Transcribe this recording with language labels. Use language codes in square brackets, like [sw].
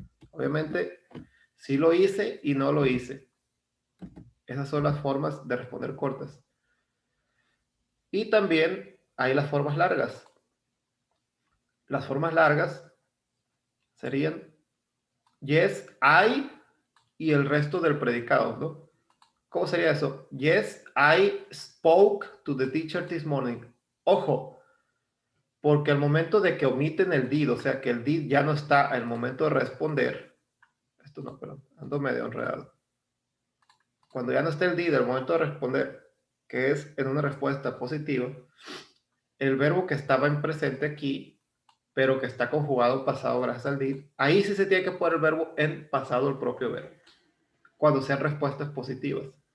[es] Obviamente, sí lo hice y no lo hice. Esas son las formas de responder cortas. Y también hay las formas largas. Las formas largas serían yes, I y el resto del predicado, ¿no? ¿Cómo sería eso? [en] Yes, I spoke to the teacher this morning. [es] Ojo, porque al momento de que omiten el did, o sea que el did ya no está al momento de responder, esto no, perdón, ando medio enredado. Cuando ya no está el did al momento de responder, que es en una respuesta positiva, el verbo que estaba en presente aquí, pero que está conjugado pasado gracias al did, ahí sí se tiene que poner el verbo en pasado el propio verbo, cuando sean respuestas positivas.